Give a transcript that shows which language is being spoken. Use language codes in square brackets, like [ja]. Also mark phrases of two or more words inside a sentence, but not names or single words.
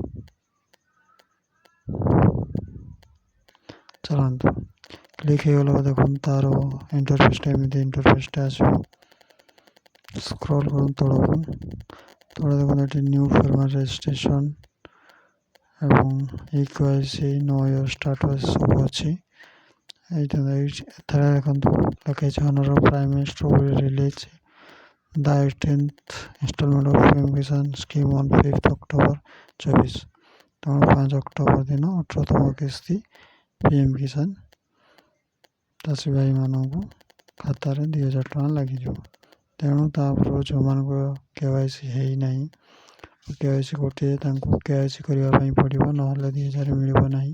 [or] ଚାଲନ୍ତୁ କ୍ଲିକ୍ ହେଇଗଲା ପରେ ଦେଖନ୍ତୁ ତାର ଇଣ୍ଟରଫେସ୍ଟା ଏମିତି ଇଣ୍ଟରଫେସ୍ଟା ଆସିବ। ସ୍କ୍ରୋଲ୍ କରନ୍ତୁ ତଳେ ଦେଖନ୍ତୁ ଏଠି [en] new formal registration [or] ଏବଂ KYC [en] know your status [or] ସବୁ ଅଛି। ଏଠାରେ ଦେଖନ୍ତୁ ଲେଖାଯାଇଛି [en] Honorable Prime Minister will release the 18th installment of PM Kisan scheme on 5th October 24। [or] ତେଣୁ 5 ଅକ୍ଟୋବର ଦିନ 18ତମ କିସ୍ତି PM କିଷାନ ଚାଷୀ ଭାଇମାନଙ୍କୁ ଖାତାରେ 2000 ଟଙ୍କା ଲାଗିଯିବ। ତେଣୁ ତାପରେ ଯେଉଁମାନଙ୍କ KYC ହେଇନାହିଁ, KYC ଗୋଟିଏ ତାଙ୍କୁ KYC କରିବା ପାଇଁ ପଡ଼ିବ, ନହେଲେ 2000 ମିଳିବ ନାହିଁ।